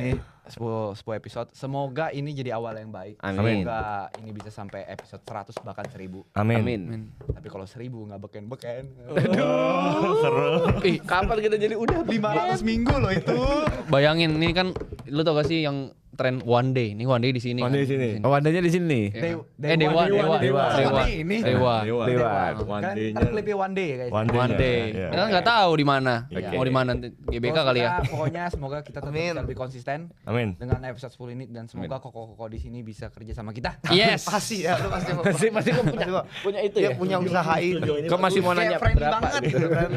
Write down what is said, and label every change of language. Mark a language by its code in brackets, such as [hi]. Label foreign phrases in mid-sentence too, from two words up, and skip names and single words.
[id] Ini 10 episode. Semoga ini jadi awal yang baik. Amin. Semoga ini bisa sampai episode 100 bahkan 1000. Amin. Amin. Tapi kalau 1000 nggak beken-beken. Seru. Ih, kapan kita jadi udah 500 minggu loh itu. bayangin ini kan lu tau gak sih yang tren [en] one day. [id] Ini [en] one day [id] di sini. [en] One day [id] di sini. Oh, wadahnya di sini. Iya. Dewa. Dewa. Ini. Dewa. Lewat. One Kan day-nya. ada klipnya [en] one day guys. One day. [id] Iya. Kita kan nggak tahu di mana. Iya. Mau di mana nanti GBK Pokoknya kali ya. Pokoknya semoga kita tetap Amin. bisa lebih konsisten Amin. dengan episode 10 ini dan semoga koko-koko di sini bisa kerja sama kita. Yes. Pasti ya, lu pasti mau. Masih kok punya, Mau. punya itu Dia ya. punya usaha itu. Kau masih mau nanya Kayak friendly berapa banget. gitu. Friendly,